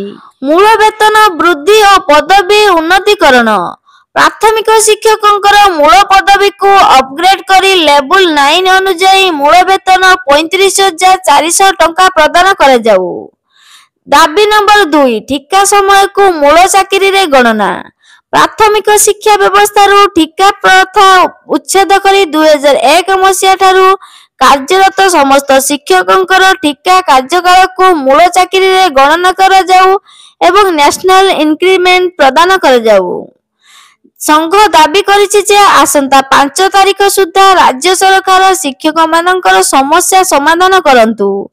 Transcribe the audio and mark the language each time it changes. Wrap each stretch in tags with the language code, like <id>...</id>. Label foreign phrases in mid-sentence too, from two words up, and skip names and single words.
<or>ମୂଳ ବେତନ ବୃଦ୍ଧି ଓ ପଦବୀ ଉନ୍ନତୀକରଣ ପ୍ରାଥମିକ ଶିକ୍ଷକଙ୍କର ମୂଳ ପଦବୀକୁ ଅପଗ୍ରେଡ କରି ଲେଭେଲ 9 ଅନୁସାର ମୂଳ ବେତନ 35,400 ଟଙ୍କା ପ୍ରଦାନ କରାଯାଉ। ଦାବି ନମ୍ବର 2 ଠିକା ସମୟକୁ ମୂଳ ଚାକିରିରେ ଗଣନା ପ୍ରାଥମିକ ଶିକ୍ଷା ବ୍ୟବସ୍ଥାରୁ ଠିକା ପ୍ରଥା ଉଚ୍ଛେଦ କରି 2001 ମସିହା ଠାରୁ କାର୍ଯ୍ୟରତ ସମସ୍ତ ଶିକ୍ଷକଙ୍କର ଠିକା କାର୍ଯ୍ୟକାଳକୁ ମୂଳ ଚାକିରିରେ ଗଣନା କରାଯାଉ ଏବଂ</or> <en>national increment</en> <or>ପ୍ରଦାନ କରାଯାଉ। ସଂଘ ଦାବି କରିଛି ଯେ ଆସନ୍ତା 5 ତାରିଖ ସୁଦ୍ଧା ରାଜ୍ୟ ସରକାର ଶିକ୍ଷକମାନଙ୍କର ସମସ୍ୟା ସମାଧାନ କରନ୍ତୁ।</or>